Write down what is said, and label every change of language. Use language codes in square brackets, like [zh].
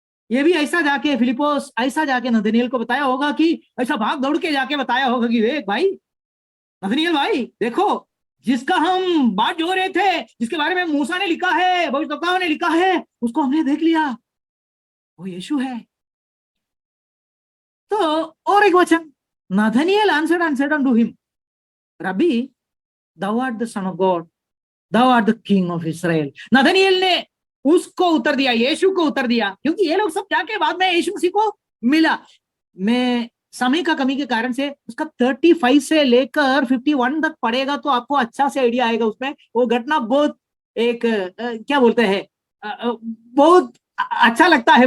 [hi] ये भी ऐसा जाके फिलिपोस ऐसा जाके नथानिएल को बताया होगा कि ऐसा भाग दौड़ के जाके बताया होगा कि देख भाई, नथानिएल भाई देखो, जिसका हम बात जो रहे थे, जिसके बारे में मूसा ने लिखा है, भविष्यद्वक्ताओं ने लिखा है, उसको हमने देख लिया, वो यीशु है। तो और एक वचन, [en] Nathanael answered and said unto him, Rabbi, thou art the son of God, thou art the king of Israel. [hi] Nathanael ने उसको उत्तर दिया, यीशु को उत्तर दिया, क्योंकि ये लोग सब जाके बाद में यीशु मसीह को मिला। मैं समय का कमी के कारण से उसका 35 से लेकर 51 तक पढ़ेगा तो आपको अच्छा से आइडिया आएगा। उसमें वो घटना बहुत एक क्या बोलते हैं, बहुत अच्छा लगता है।